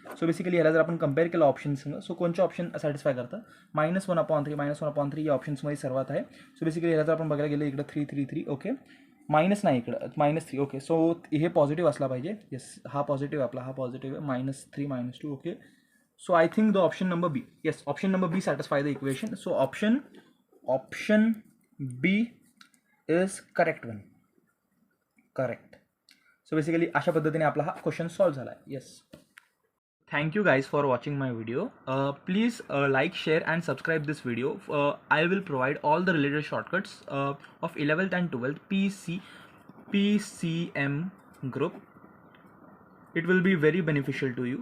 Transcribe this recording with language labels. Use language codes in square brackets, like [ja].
[mr] So basically याला जर आपण कंपेअर केलं ऑप्शन्सनं, सो कोणचे ऑप्शन सॅटिस्फाय करतात, -1/3 -1/3 या ऑप्शन्समध्ये सर्वात आहे. सो बेसिकली याला जर आपण बघायला गेलं इकडं 3 3 3 ओके, मायनस नाही इकडं -3 ओके. सो हे पॉझिटिव्ह असला पाहिजे. येस, हा पॉझिटिव्ह आपला, हा पॉझिटिव्ह आहे. -3 -2 okay. [en] So I think the option number B, yes option number B satisfy the equation. So option B is correct one. Correct. [mr] So basically अशा पद्धतीने आपला हा क्वेश्चन सॉल्व्ह झाला आहे. [en] Yes. Thank you guys for watching my video. Please like, share and subscribe this video. I will provide all the related shortcuts of 11th and 12th PCM group. It will be very beneficial to you.